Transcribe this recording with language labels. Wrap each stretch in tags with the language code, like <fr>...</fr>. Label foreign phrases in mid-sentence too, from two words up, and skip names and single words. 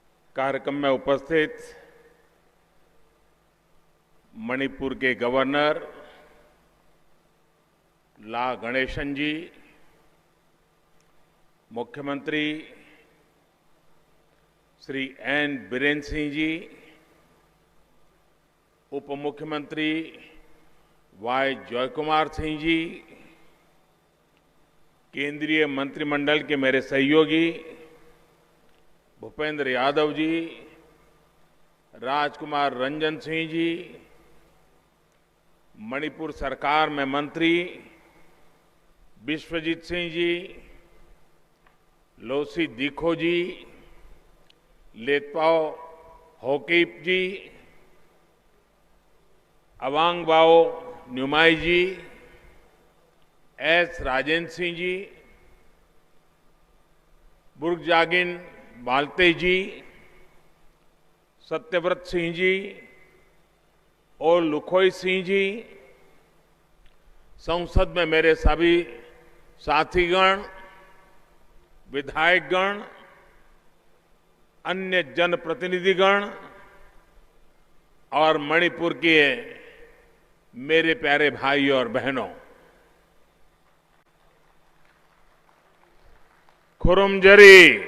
<hi>कार्यक्रम में उपस्थित मणिपुर के गवर्नर ला गणेशन जी, मुख्यमंत्री श्री एन बीरेन सिंह जी, उप मुख्यमंत्री वाई जयकुमार सिंह जी, केंद्रीय मंत्रिमंडल के मेरे सहयोगी भूपेंद्र यादव जी, राजकुमार रंजन सिंह जी, मणिपुर सरकार में मंत्री विश्वजीत सिंह जी, लोसी दीखो जी, लेतपाओ होकीप जी, अवांगबाओ न्यूमाई जी, एस राजेंद्र सिंह जी, बुर्गजागिन बालते जी, सत्यव्रत सिंह जी और लुखोई सिंह जी, संसद में मेरे सभी साथीगण, विधायकगण, अन्य जनप्रतिनिधिगण और मणिपुर के मेरे प्यारे भाई और बहनों, खुरुमजरी।</hi>